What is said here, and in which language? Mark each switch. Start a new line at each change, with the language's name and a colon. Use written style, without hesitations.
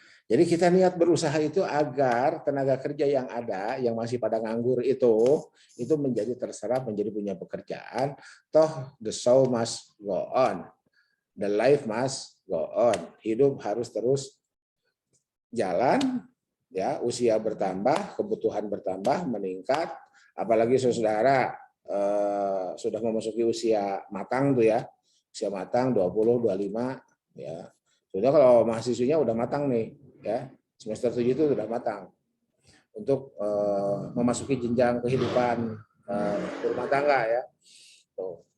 Indonesian: Jadi kita niat berusaha itu agar tenaga kerja yang ada, yang masih pada nganggur itu menjadi terserap, menjadi punya pekerjaan.
English: Toh the show must go on, the life must go on.
Indonesian: Hidup harus terus jalan, ya. Usia bertambah, kebutuhan bertambah, meningkat. Apalagi saudara sudah memasuki usia matang tuh ya, usia matang 20, 25, ya. Sudah kalau mahasiswanya udah matang nih. Ya, semester 7 itu sudah matang untuk memasuki jenjang kehidupan berumah tangga ya. Tuh.